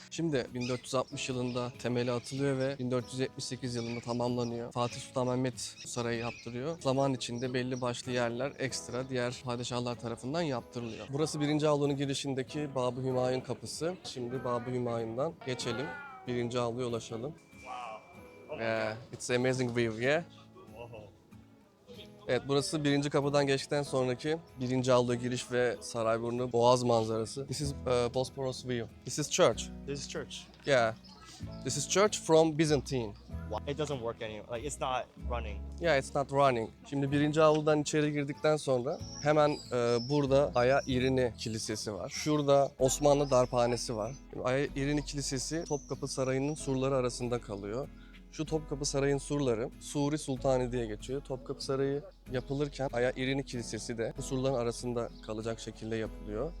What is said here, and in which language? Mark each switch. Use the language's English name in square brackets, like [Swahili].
[Turkish] Şimdi 1460 yılında temeli atılıyor ve 1478 yılında tamamlanıyor. Fatih Sultan Mehmet Sarayı yaptırıyor. Zaman içinde belli başlı yerler ekstra diğer padişahlar tarafından yaptırılıyor. Burası 1. avlunun girişindeki Babı Hümayun kapısı. Şimdi Babı Hümayun'dan geçelim. 1. avluya ulaşalım. [English] Yeah, it's amazing view, yeah? [Turkish] Evet, burası 1. kapıdan geçtikten sonraki 1. avluya giriş ve Sarayburnu Boğaz manzarası. [English] This is Bosporus view. This is church. This is church. Yeah. This is church from Byzantine. It doesn't work anymore. Like it's not running. Yeah, it's not running. [Turkish] Şimdi 1. avludan içeri girdikten sonra hemen burada Aya İrini Kilisesi var. Şurada Osmanlı Darphanesi var. Şimdi Aya İrini Kilisesi Topkapı Sarayı'nın surları arasında kalıyor. Şu Topkapı Sarayı'nın surları Suri Sultani diye geçiyor. Topkapı Sarayı yapılırken Aya İrini Kilisesi de bu surların arasında kalacak şekilde yapılıyor.